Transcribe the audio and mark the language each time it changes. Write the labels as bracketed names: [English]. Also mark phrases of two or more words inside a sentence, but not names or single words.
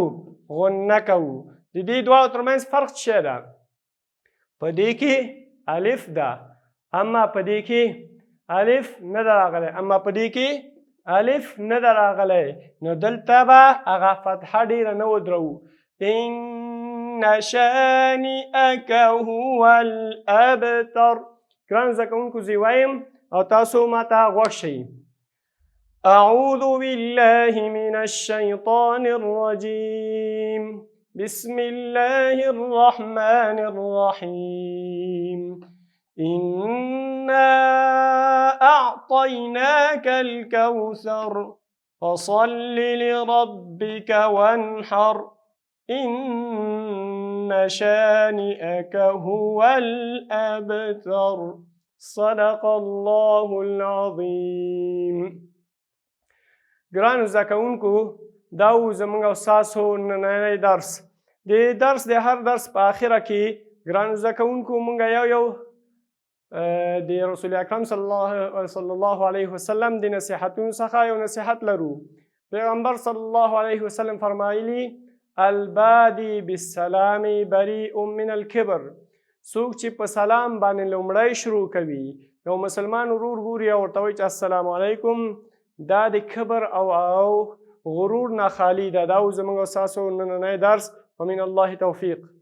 [Pashto] غنه کوو. د دې دواړو ترمنځ فرق څه ده؟ په دې کې الف ده اما په دې کې الف نه ده راغلی، اما په دې کې الف نه ده راغلی، نو دلته به هغه فتحه ډیره نه ودرو. [Arabic] إن شانئك هو الأبتر. [Pashto] ګرانو زده کوونکو زه وایم او تاسو ماته غوږ شئ. [Arabic] أعوذ بالله من الشيطان الرجيم. بسم الله الرحمن الرحيم. إنا أعطيناك الكوثر فصل لربك وانحر إن شانئك هو الأبتر. صدق الله العظيم. [Pashto] ګرانو زده کوونکو دا و زموږ او ستاسو نننی درس. د درس د هر درس په آخره کې ګرانو زده کوونکو موږ یو د رسول اکرم [Arabic] صلی الله علیه وسلم [Pashto] د نصیحتونو څخه یو نصیحت لرو. پیغمبر [Arabic] صلی الله علیه وسلم [Pashto] فرمایلی [Arabic] البادی بالسلام بریء من الکبر. [Pashto] څوک چې په سلام باندې لومړی شروع کوي، یو مسلمان ورور ګوري او ورته وایي چې [Arabic] السلام علیکم، [Pashto] دا د کبر او غرور نه خالی ده. دا زموږ او ستاسو نننی درس. [Arabic] ومن الله توفیق.